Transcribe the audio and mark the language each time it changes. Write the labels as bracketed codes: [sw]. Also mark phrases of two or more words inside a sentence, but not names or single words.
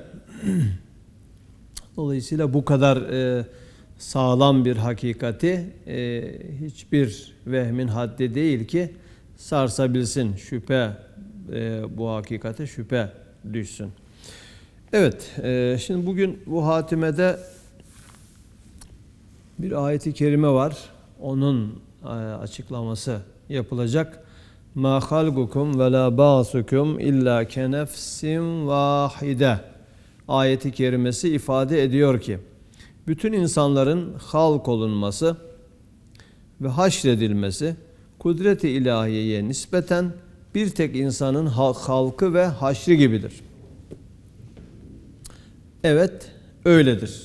[tr] Dolayısıyla bu kadar sağlam bir hakikati hiçbir vehmin haddi değil ki sarsabilsin. Bu hakikate şüphe düşsün. Evet, şimdi bugün bu hatimede bir ayet-i kerime var. Onun açıklaması yapılacak. [ar] مَا خَلْقُكُمْ وَلَا بَعْثُكُمْ اِلَّا كَنَفْسٍ وَاحِدَةٍ [tr] ayet-i kerimesi ifade ediyor ki, bütün insanların halk olunması ve haşredilmesi, kudret-i ilahiyeye nispeten bir tek insanın halkı ve haşri gibidir. Evet, öyledir.